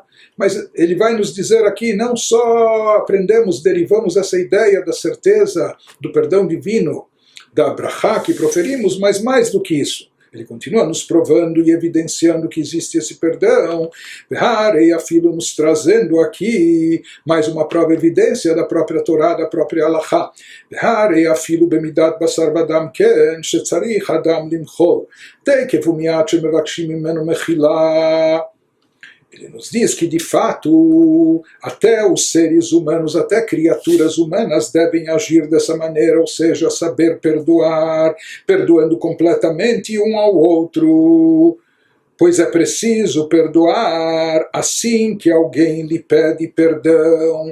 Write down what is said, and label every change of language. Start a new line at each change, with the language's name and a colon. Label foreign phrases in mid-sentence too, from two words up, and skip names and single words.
Portuguese: Mas ele vai nos dizer aqui, não só derivamos essa ideia da certeza do perdão divino, da brachá que proferimos, mas mais do que isso. Ele continua nos provando e evidenciando que existe esse perdão, e afilo nos trazendo aqui mais uma prova evidência da própria Torá, da própria Halachá.
Hebrew: E אפילו במידת בשר ודם כן, שצריך אדם למחול, תכף ומיד שמבקשים ממנו מחילה.
Portuguese: Ele nos diz que, de fato, até os seres humanos, até criaturas humanas devem agir dessa maneira, ou seja, saber perdoar, perdoando completamente um ao outro, pois é preciso perdoar assim que alguém lhe pede perdão.